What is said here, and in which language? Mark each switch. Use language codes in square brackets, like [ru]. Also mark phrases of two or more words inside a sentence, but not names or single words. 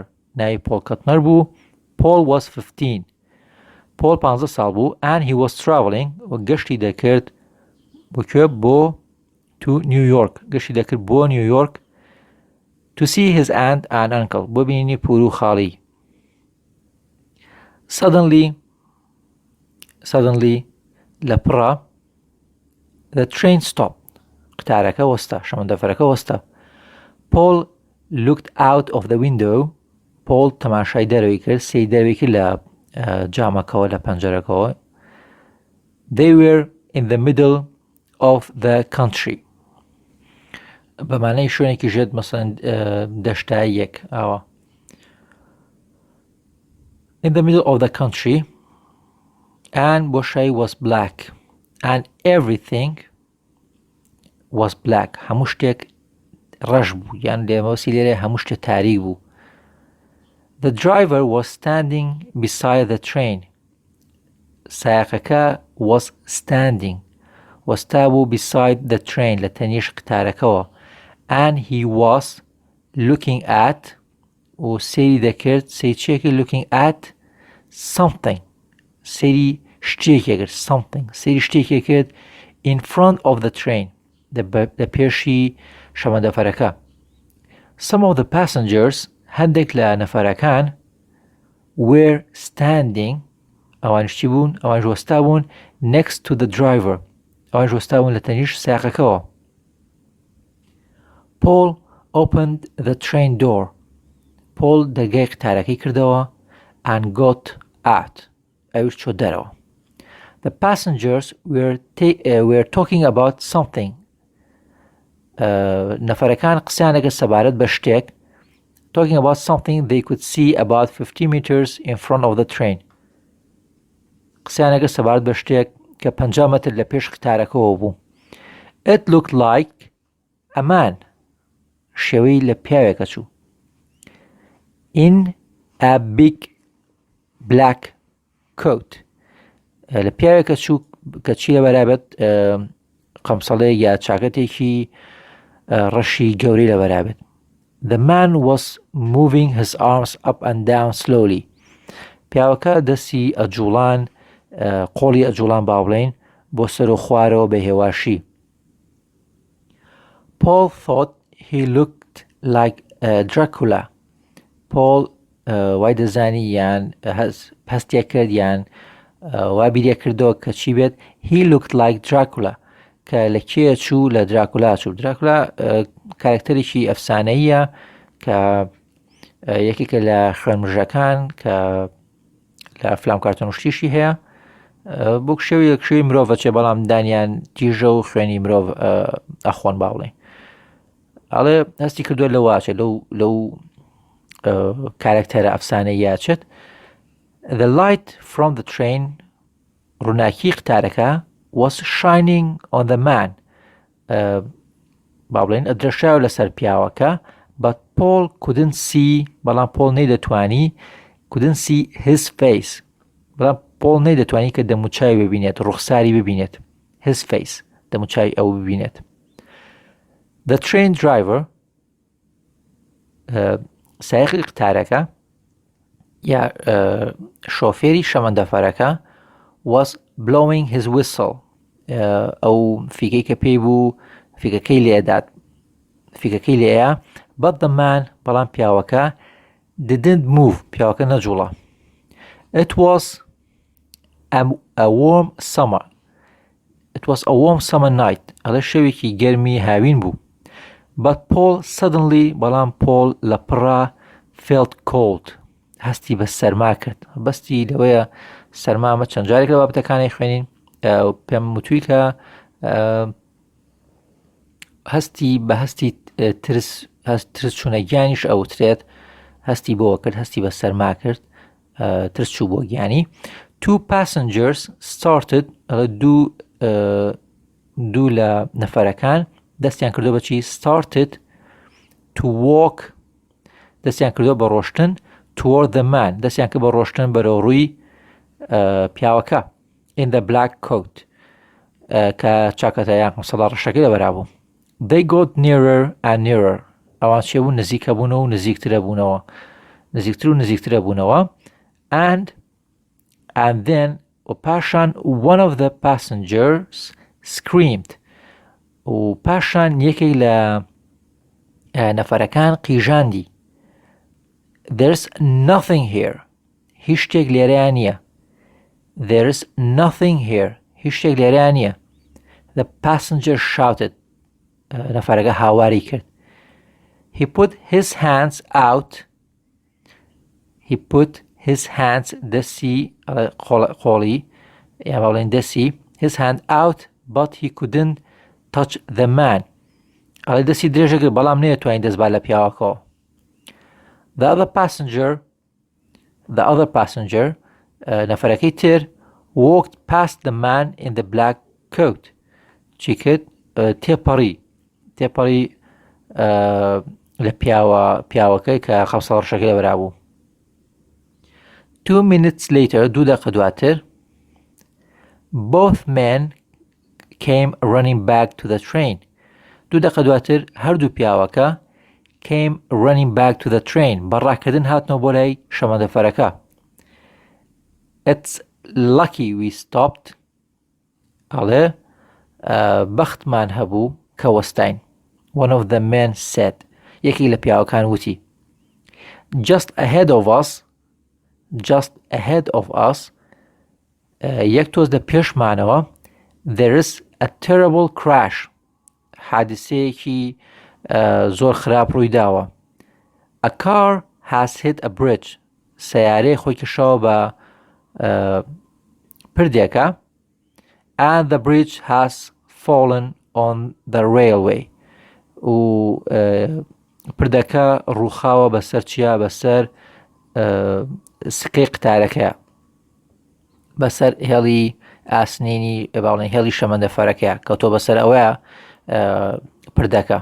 [ckb] ناوی Paul Kuttner بوو. [en] Paul was 15. [ckb] Paul 15 ساڵ بوو [en] and he was traveling [ckb] و گەشتی دەکرد بۆ [en] to New York. [ckb] گەشتی دەکرد بۆ نیویۆرک [en] to see his aunt and uncle. [ckb] بۆ بینینی پور و خاڵی. [en] Suddenly لەپڕە the train stopped. [ckb] قتارەکە وەستا. شەمەندەفەرەکە وەستا. [en] Paul looked out of the window. [ckb] Paul تەماشای دەرەوەی کرد. سێی دەرەوەی کرد لە جامەکەوە لە پەنجەرەکەوە. [en] They were in the middle of the country. [ckb] بەمانەی شوێنێکی ژێت مەسەڵەن دەشتای یەک ئاوە. [en] In the middle of the country and بۆشایی was black and everything was black. [ckb] هەموو شتێک ڕەش بوو یان لێمەوەسی لێرە هەموو شتێک تاریک بوو. [en] The driver was standing beside the train. سایقەکە was standing. [ckb] وەستا بوو [en] beside the train [ckb] لە تەنیش قتارەکەوە. [en] And he was looking at [ckb] و سێری دەکرد سێری چێکی [en] looking at something. [ckb] سێری شتێکی کرد something. سێری شتێکی کرد [en] in front of the train. [ckb] لە پێشی شەمەندەفەرەکە. [en] Some of the passengers [ckb] هەندێک لە نەفەرەکان [en] were standing. [ckb] ئەوانش چی بوون؟ ئەوانش وەستا بوون [en] next to the driver. [ckb] ئەوانش وەستا بوون لە تەنیش سایقەکەوە. [en] Paul opened the train door. [ckb] Paul دەرگای قتارەکەی کردەوە [en] and got out. [ckb] ئەوش چۆ دەرەوە. [en] The passengers were talking about something. [ckb] نەفەرەکان قسەیانەکە سەبارەت بە شتێک. [en] Talking about something they could see about 50 meters in front of the train. [ckb] قسەیانەکە سەبارەت بە شتێک کە 50 مەتر لە پێش قتارەکەەوە بوو. [en] It looked like a man. [ckb] شێوەی لە پیاوێکە چوو. [en] In a big black coat. [ckb] لە پیاوێکە چوو کە چی لە بەرابەت قەمسەڵەیەک یا چاکەتێکی ڕەشی گەورەی لە بەرابەت. [en] The man was moving his arms up and down slowly. [ckb] پیاوەکە دەستی ئەجوڵان قۆڵی ئەجوڵان با بڵێین بۆ سەر و خوارەوە بە هێواشی. [en] Paul thought he looked like Dracula. [ckb] Paul وای دەزانی یان هەستێک کرد یان وا بیرە کردەوە کە چی بێت [en] he looked like Dracula [ckb] کە لە کێ چوو لە دراکولا چوو. دراکولا کارکتەرێکی ئەفسانەیە کە یەکێکە لە خوێنمژەکان کە لە فلام کارتۆنشتیشی هەیە بۆ شێوی مرۆڤ چێ بەڵام دانیان تیژە و خوێنی مرۆڤ ئەخۆن باوڵێ. ئەڵێ هەستی کردووە لە واچێت لەو کارکتەرە ئەفسانەی یاچێت. [en] The light from the train [ckb] ڕووناکی قتارەکە [en] was shining on the man. [ckb] با بڵێن ئەدرەشاو لەسەر پیاوەکە [en] but Paul couldn't see [ckb] بەڵام Paul نەیدەتوانی [en] couldn't see his face. [ckb] بەڵام Paul نەیدەتوانی کە دەموچاوی ببینێت ڕوخساری ببینێت. [en] his face [ckb] دەموچاوی ئەو ببینێت. [en] The train driver [ckb] سایقی قتارەکە یا شۆفێری شەمەندەفەرەکە [en] was blowing his whistle. [ckb] ئەو فیکەی کە پێی بوو فیکەکەی لێدات فیکەکەی لێیە [en] but the man [ckb] بەڵام پیاوەکە [en] didn't move. [ckb] پیاوەکە نەجوڵە. [en] It was a warm summer. It was a warm summer night. [ckb] ئەڵێ شەوێکی گەرمی هاوین بوو. [en] But Paul suddenly [ckb] بەڵام Paul لە پڕا [en] felt cold. [ckb] هەستی بە سەرما کرد. بەستی لەوەیە سەرمامە چەند جارێک لە بابەتەکانی خوێنین پێم وتووی کە هەستی بە هەستی ترس چوونە گیانیش ئەوترێت هەستی بۆوە کرد هەستی بە سەرما کرد ترس چوو بۆ گیانی. [en] Two passengers started [ckb] دوو لە نەفەرەکان دەستیان کردو بەچی [en] started to walk [ckb] دەستیان کردو بە ڕۆشتن [en] toward the man [ckb] دەستیان کرد بە ڕۆشتن بەرەو ڕووی پیاوەکە [en] in the black coat [ckb] کە چاکەتەیان سەڵا ڕەشەکەی لەبەرابوو. [en] They got nearer and nearer [ckb] ئەوان چێبوو نزیکە بوونەوە و نزیکترە بوونەوە نزیکتر و نزیکترە بوونەوە [en] and then [ckb] و پاشان [en] one of the passengers screamed [ckb] و پاشان یەکێک لە نەفەرەکان قیژاندی [en] there's nothing here [ckb] هیچ شتێک لێرەیان نییە [en] there's nothing here [ckb] هیچ شتێک لێرەیان نییە. [en] The passenger shouted [ckb] نەفەرەکە هاواری کرد. [en] He put his hands out [ckb] دەستی قۆڵی یا بەڵێن دەستی [en] his hand out but he couldn't touch the man [ckb] ئەڵێ دەستی درێژە کرد بەڵام نەیەتوانین دەستبا لە پیاوەکەوە. [en] The other passenger [ckb] نەفەرەکەی تر [en] walked past the man in the black coat [ckb] چی کرد تێپەڕی لە پیاوەکەی کە خەوسە ڕەشەکەی لەبەرابوو. [en] 2 minutes later [ckb] دوو دەقە دواتر [en] both men came running back to the train [ckb] دوو دەقە دواتر هەردوو پیاوەکە [en] came running back to the train [ckb] بەڕاکردن هاتنەوە بۆ لای شەمەندەفەرەکە. [en] It's lucky we stopped [ckb] ئەڵێ بەختمان هەبوو کە وەستاین. [en] One of the men said [ckb] یەکی لە پیاوەکان وتی [en] just ahead of us [ckb] یەک تۆز لە پێشمانەوە [en] there is a terrible crash [ckb] حادسەیەکی زۆر خراپ ڕووی داوە. [en] A car has hit a bridge [ckb] سەیارەی خۆی کشاوە بە پردێکە [en] and the bridge has fallen on the railway [ckb] و پردەکە ڕووخاوە بەسەر چیا بەسەر سکەی قتارەکەیە بەسەر هێڵی ئاسنینی باڵێن هێڵی شەمەندەفەرەکەیە کەوتۆ بەسەر ئەوەیە پردەکە.